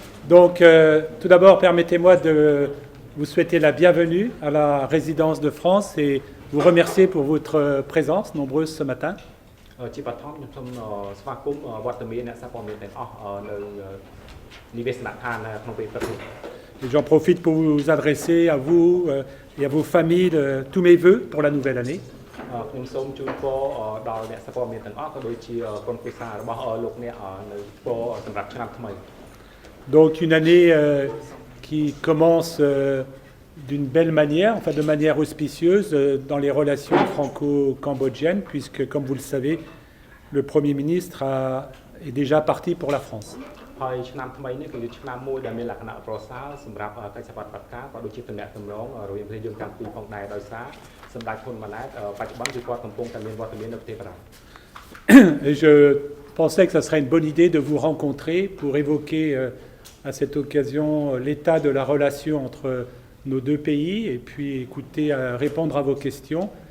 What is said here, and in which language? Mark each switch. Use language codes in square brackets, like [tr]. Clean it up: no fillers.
[fr] Donc, tout d'abord, permettez-moi de vous souhaiter la bienvenue à la résidence de France et vous remercier pour votre présence nombreuse ce matin. [km] ជាបឋមខ្ញុំសូមស្វាគមន៍វត្តមានអ្នកសារព័ត៌មានទាំងអស់នៅនិវេសនដ្ឋានក្នុងពេលព្រឹកនេះ [fr] Et j'en profite pour vous adresser à vous et à vos familles tous mes vœux pour la nouvelle année. [km] ខ្ញុំសូមជូនពរដល់អ្នកសារព័ត៌មានទាំងអស់ក៏ដូចជាក្រុមគ្រួសាររបស់លោកអ្នកនៅពរសម្រាប់ឆ្នាំថ្មី [fr] Donc une année qui commence d'une belle manière, enfin de manière auspicieuse dans les relations franco-cambodgiennes, puisque comme vous le savez, le Premier ministre est déjà parti pour la France. [km] ហើយឆ្នាំថ្មីនេះគឺជាឆ្នាំមួយដែលមានលក្ខណៈប្រសើរសម្រាប់កិច្ចសហប្រតិបត្តិការក៏ដូចជាទំនាក់ទំនងរវាងប្រទេសយើងទាំងពីរផងដែរដោយសារសម្ដេចហ៊ុនម៉ាណែតបច្ចុប្បន្នគឺគាត់កំពុងតែមានវត្តមាននៅប្រទេសបារាំង [fr] Et je pensais que ça serait une bonne idée de vous rencontrer pour évoquer à cette occasion l'état de la relation entre nos deux pays et puis écouter, répondre à vos questions.